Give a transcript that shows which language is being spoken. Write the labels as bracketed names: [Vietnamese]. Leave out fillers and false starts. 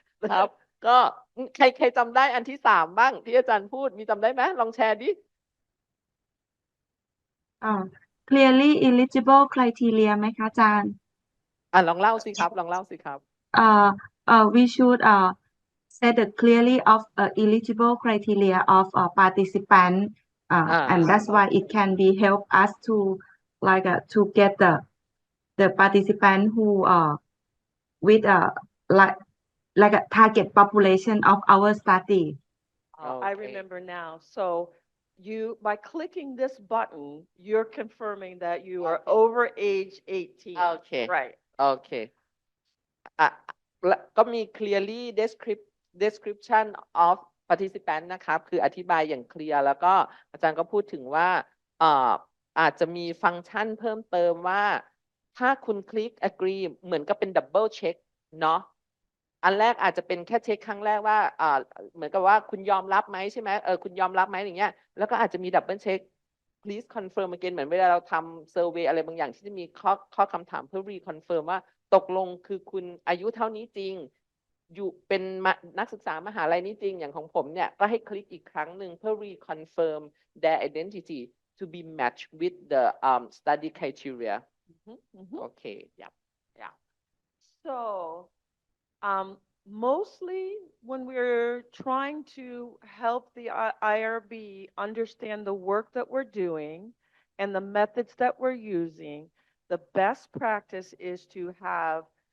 [Thai] ครับก็ใครจำได้อันที่3บ้างที่อาจารย์พูดมีจำได้ไหมลองแชร์ดิ [English] clearly eligible criteria [Thai] ไหมคะอาจารย์ ลองเล่าสิครับลองเล่าสิครับ [English] we should set the clearly of eligible criteria of participant and that's why it can be help us to like to get the participant who with like a target population of our study. I remember now. So by clicking this button, you're confirming that you are over age 18. Okay. Right. [Thai] โอเคก็มี [English] clearly description of participant [Thai] นะครับคืออธิบายอย่างเคลียร์แล้วก็อาจารย์ก็พูดถึงว่าอาจจะมีฟังก์ชันเพิ่มเติมว่าถ้าคุณคลิก agree เหมือนกับเป็น double check เนาะ อันแรกอาจจะเป็นแค่เช็คครั้งแรกว่าเหมือนกับว่าคุณยอมรับไหมใช่ไหมคุณยอมรับไหมอย่างเงี้ยแล้วก็อาจจะมี [English] double check please confirm again [Thai] เหมือนเวลาเราทำ survey อะไรบางอย่างที่จะมีข้อคำถามเพื่อ reconfirm ว่าตกลงคือคุณอายุเท่านี้จริงอยู่เป็นนักศึกษามหาลัยนี้จริงอย่างของผมเนี่ยก็ให้คลิกอีกครั้งหนึ่งเพื่อ [English] reconfirm their identity to be matched with the study criteria. Okay, yeah. So mostly when we're trying to help the IRB understand the work that we're doing and the methods that we're using, the best practice is to have